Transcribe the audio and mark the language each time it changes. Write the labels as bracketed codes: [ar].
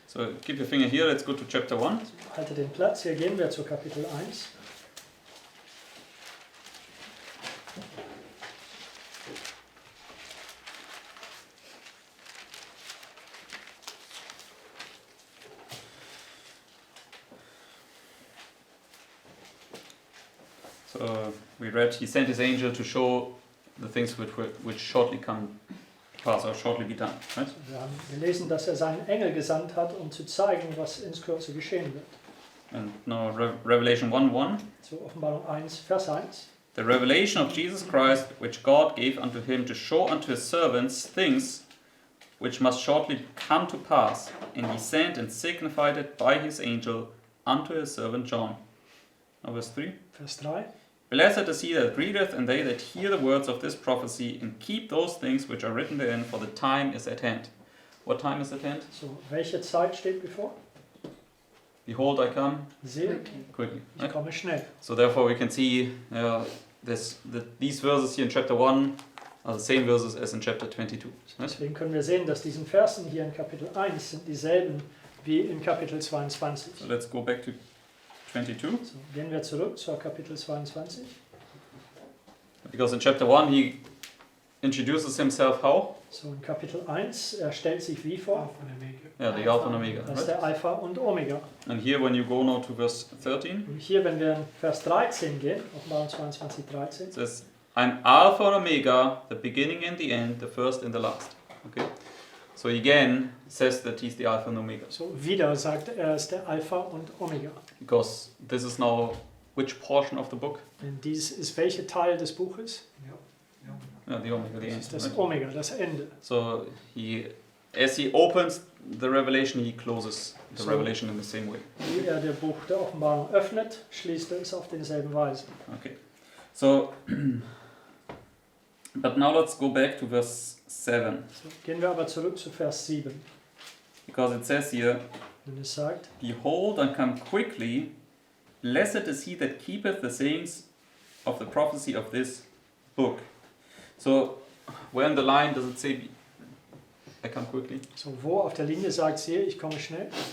[en] So keep your finger here, let's go to chapter 1. [de] Halte den Platz, hier gehen wir zu Kapitel 1. [en] So we read, he sent his angel to show the things which shortly come to pass or shortly be done. Right? [de] Wir haben gelesen, dass er seinen Engel gesandt hat, um zu zeigen, was in Kürze geschehen wird. [en] And now Revelation 1:1. [de] So Offenbarung 1, Vers 1. [en] The revelation of Jesus Christ, which God gave unto him to show unto his servants things which must shortly come to pass, and he sent and signified it by his angel unto his servant John. Now verse 3. [de] Vers 3. [en] Blessed is he that readeth, and they that hear the words of this prophecy, and keep those things which are written therein, for the time is at hand. What time is at hand? [de] So, welche Zeit steht bevor? [en] Behold, I come [de] Siehe, [en] quickly. [de] ich [en] Right? [de] komme schnell. [en] So therefore we can see these verses here in chapter 1 are the same verses as in chapter 22. Right? [de] Deswegen können wir sehen, dass diesen Versen hier in Kapitel 1 sind dieselben wie in Kapitel 22. [en] So let's go back to 22. [de] So, gehen wir zurück zur Kapitel 22. [en] Because in chapter 1 he introduces himself how? [de] So in Kapitel 1, er stellt sich wie vor? [en] Yeah, the Alpha and Omega. [de] Das ist [en] Right? [de] der Alpha und Omega. [en] And here when you go now to verse 13, [de] Und hier, wenn wir in Vers 13 gehen, Offenbarung 22, 13, [en] it says, I'm Alpha and Omega, the beginning and the end, the first and the last. Okay? So he again says that he's the Alpha and Omega. [de] so wieder sagt er, er ist der Alpha und Omega. [en] Because this is now which portion of the book? [de] Denn dies ist welcher Teil des Buches? [en] Yeah, the Omega, the [de] Das [en] end. [de] ist das [en] Right? [de] Omega, das Ende. [en] So as he opens the revelation, he closes the So- revelation in the same way. [de] Wie er das Buch der Offenbarung öffnet, schließt er es auf denselben Weise. [en] Okay. So, but now let's go back to verse 7. [de] So, gehen wir aber zurück zu Vers 7. [en] Because it says here, [de] Und es sagt, [en] Behold, I come quickly. Blessed is he that keepeth the sayings of the prophecy of this book. So, where in the line does it say, I come quickly? [de] so wo auf der Linie sagt sie, ich komme schnell?